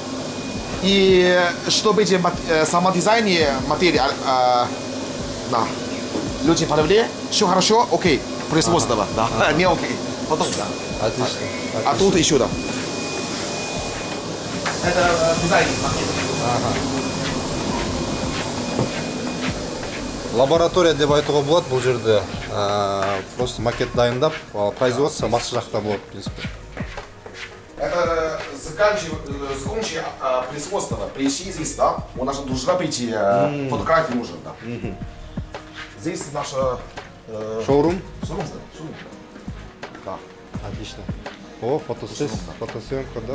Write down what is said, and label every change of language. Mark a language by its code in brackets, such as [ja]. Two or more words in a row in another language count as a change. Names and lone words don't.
[ru] И чтобы эти сама дизайне материи, да, люди проверили, все хорошо, окей, производство, да, не окей, потом, да. Отлично. А тут еще, да. Это дизайн макет. [kk] Лаборатория деп айтуға болады бұл жерде. Просто макет дайындап, производство басқа жақта болады, [ru] в принципе. Это закончи производство. Пришли здесь, да, у нас должна быть фотография нужна, да. Здесь наша Шоурум? шоурум, да. Отлично. О, фотосъемка, да?